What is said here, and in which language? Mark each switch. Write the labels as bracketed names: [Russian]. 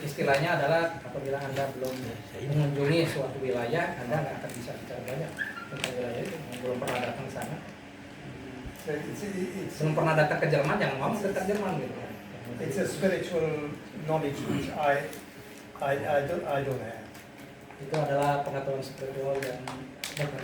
[Indonesian] Istilahnya adalah apabila Anda belum mengunjungi suatu wilayah, Anda nggak akan bisa bicara banyak tentang wilayah itu. Belum pernah datang ke sana. [English] So it's [Indonesian] Belum pernah datang ke Jerman, jangan ngomong tentang Jerman gitu. [English] It's a spiritual knowledge which I don't have. [Indonesian] Itu adalah pengetahuan spiritual yang Dr.